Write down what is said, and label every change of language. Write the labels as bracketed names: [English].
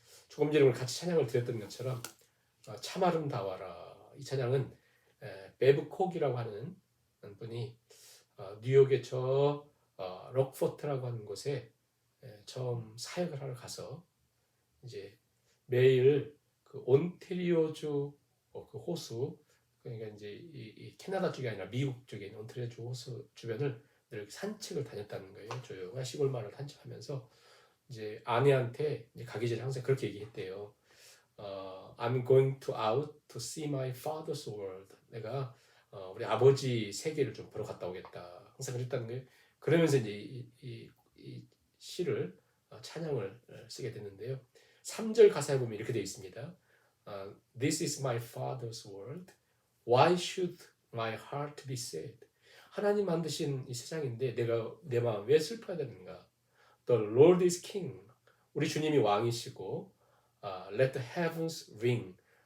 [Korean] 조금 전에 같이 찬양을 드렸던 것처럼 참 아름다워라 이 찬양은 베브 콕이라고 하는 분이 뉴욕의 저 록포트라고 하는 곳에 처음 사역을 하러 가서 이제 매일 그 온태리오주 그 호수 그러니까 이제 이 캐나다 쪽이 아니라 미국 쪽에 있는 온태리오주 호수 주변을 늘 산책을 다녔다는 거예요. 조용한 시골 마을을 산책하면서 이제 아내한테 이제 가기 전에 항상 그렇게 얘기했대요. [English] I'm going to out to see my father's world. [Korean] 내가 우리 아버지 세계를 좀 보러 갔다 오겠다. 항상 그랬다는 거예요. 그러면서 이제 이 시를 찬양을 쓰게 됐는데요. 3절 가사에 보면 이렇게 되어 있습니다. [English] This is my father's world. Why should my heart be sad? [Korean] 하나님 만드신 이 세상인데 내 마음 왜 슬퍼야 되는가? [English] The Lord is king. [Korean] 우리 주님이 왕이시고 [English] let the heavens ring.